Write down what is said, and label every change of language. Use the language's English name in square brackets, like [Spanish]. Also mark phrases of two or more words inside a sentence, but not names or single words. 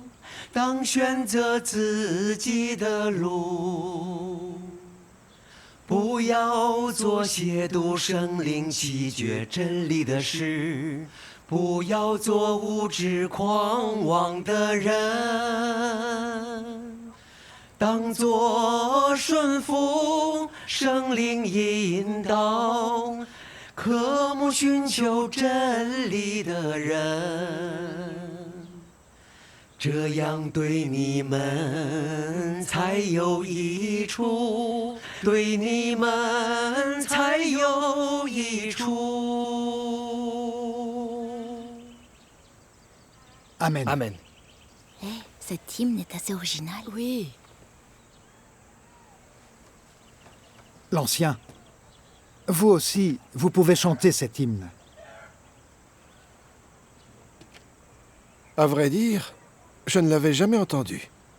[Chinese] 当选择自己的路，不要做亵渎圣灵、弃绝真理的事，不要做无知狂妄的人，当作顺服圣灵引导，渴慕寻求真理的人。这样对你们才有益处，对你们才有益处。 Amen. Amen. [French] Cet hymne est assez original. Oui. L'ancien, vous aussi, vous pouvez chanter cet hymne. À vrai dire, je ne l'avais jamais entendu.